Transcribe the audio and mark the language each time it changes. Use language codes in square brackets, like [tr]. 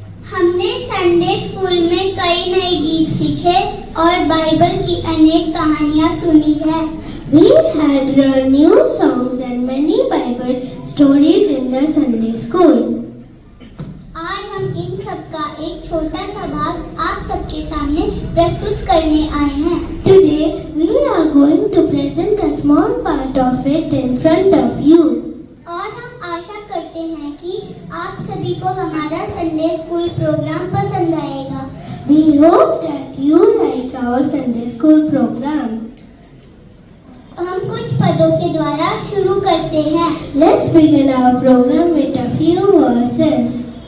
[hi] हमने Sunday school में कई नए गीत सीखे और बाइबल की अनेक कहानियाँ सुनी है। [en] We had learned new songs and many Bible stories in the Sunday school. [hi] आज हम इन सब का एक छोटा सा भाग आप सबके सामने प्रस्तुत करने आए हैं। [en] Today we are going to present a small part of it in front of you. [hi] और हम आशा करते हैं कि आप सभी को हमारा संडे स्कूल प्रोग्राम पसंद आएगा। [en] We hope that you like our Sunday school program. [hi] हम कुछ पदों के द्वारा शुरू करते हैं। [en] Let's begin our program with a few verses.